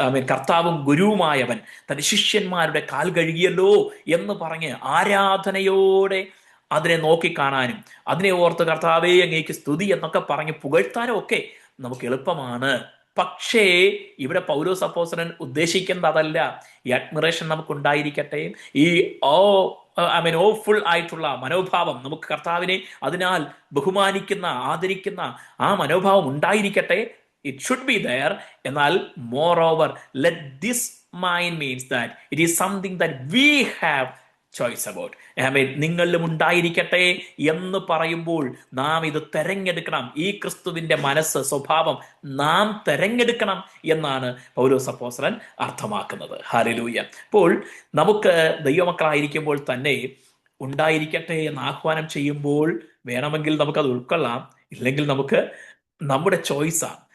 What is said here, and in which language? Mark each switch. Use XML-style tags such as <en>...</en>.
<ml>കർത്താവും ഗുരുവുമായവൻ തന്റെ ശിഷ്യന്മാരുടെ കാൽ കഴുകിയല്ലോ എന്ന് പറഞ്ഞ് ആരാധനയോടെ അതിനെ നോക്കിക്കാണാനും അതിനെ ഓർത്ത് കർത്താവേ അങ്ങേക്ക് സ്തുതി എന്നൊക്കെ പറഞ്ഞ് പുകഴ്ത്താനും ഒക്കെ നമുക്ക് എളുപ്പമാണ്. പക്ഷേ ഇവിടെ പൗലോസ് അപ്പോസ്തലൻ ഉദ്ദേശിക്കുന്നത് അതല്ല. ഈ അഡ്മിറേഷൻ നമുക്ക് ഉണ്ടായിരിക്കട്ടെ, ഈ ഓഫുൾ ആയിട്ടുള്ള മനോഭാവം, നമുക്ക് കർത്താവിനെ അതിനാൽ ബഹുമാനിക്കുന്ന, ആദരിക്കുന്ന ആ മനോഭാവം ഉണ്ടായിരിക്കട്ടെ.</ml> <en>It should be there.</en> <ml>എന്നാൽ</ml> <en>moreover, let this mind means that it is something that we have choice about.</en> <ml>നിങ്ങളിലും ഉണ്ടായിരിക്കട്ടെ എന്ന് പറയുമ്പോൾ നാം ഇത് തെരഞ്ഞെടുക്കണം. ഈ ക്രിസ്തുവിന്റെ മനസ്സ്, സ്വഭാവം നാം തെരഞ്ഞെടുക്കണം എന്നാണ് പൗലോസ് അപ്പോസ്തലൻ അർത്ഥമാക്കുന്നത്. ഹല്ലേലൂയ. അപ്പോൾ നമുക്ക് ദൈവമക്കളായിരിക്കുമ്പോൾ തന്നെ ഉണ്ടായിരിക്കട്ടെ എന്ന് ആഹ്വാനം ചെയ്യുമ്പോൾ വേണമെങ്കിൽ നമുക്കത് ഉൾക്കൊള്ളാം, ഇല്ലെങ്കിൽ നമുക്ക് നമ്മുടെ ചോയ്സാണ്.</ml>